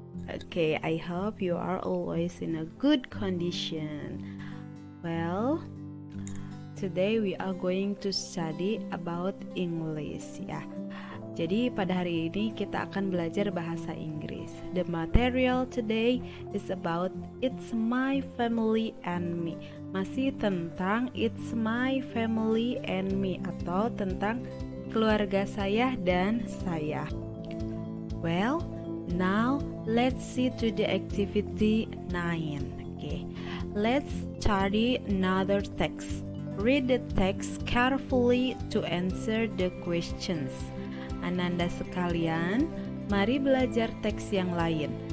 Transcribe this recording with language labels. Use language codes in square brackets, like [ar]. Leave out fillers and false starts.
[en] Okay, I hope you are always in a good condition. Well, today we are going to study about English ya. [id] Jadi pada hari ini kita akan belajar bahasa Inggris. [en] The material today is about It's My Family and Me. [id] Masih tentang It's My Family and Me atau tentang keluarga saya dan saya. [en] Well, now let's see to the activity 9. Okay, let's study another text. Read the text carefully to answer the questions. [id] Ananda sekalian, mari belajar teks yang lain.